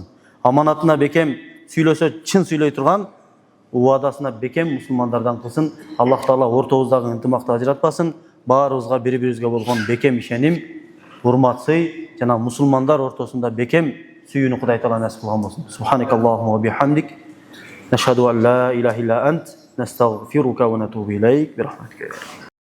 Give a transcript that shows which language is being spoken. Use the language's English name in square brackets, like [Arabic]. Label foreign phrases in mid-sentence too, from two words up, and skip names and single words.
[Kyrgyz] Аманатына бекем сүйлөсө чын сүйлөй турган, убадасына бекем мусулмандардан кылсын. Аллах Таала ортобуздагы ынтымакты ажыратпасын. Баарыбызга бири-бирибизге болгон бекем ишеним, урмат, сый жана мусулмандар ортосунда бекем сүйүүнү Кудай Таала насип кылган болсун. [Arabic] سبحانك اللهم وبحمدك، نشهد أن لا إله إلا أنت، نستغفرك ونتوب إليك، برحمتك.